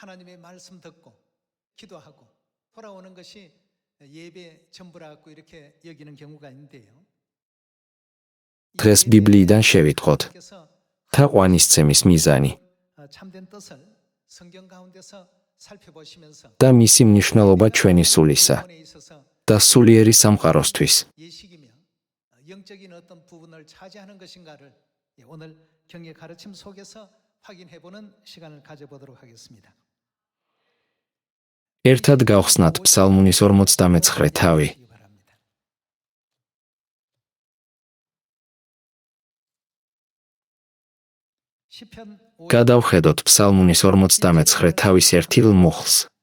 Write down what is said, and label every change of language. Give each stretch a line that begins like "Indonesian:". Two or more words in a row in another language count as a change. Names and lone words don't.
Georgian: დღეს ბიბლიიდან შევიტყოთ თაყვანისცემის მიზანი და მისი მნიშვნელობა ჩვენი სულისა და სულიერი სამყაროსთვის.
Korean: 영적인 어떤 부분을 차지하는 것인가를 오늘 경의 가르침 속에서 확인해 보는 시간을 가져보도록 하겠습니다.
Georgian: ერთად გავხსნათ ფსალმუნის 49 თავი. გადავხედოთ ფსალმუნის 49 თავის ერთილ მუხლს.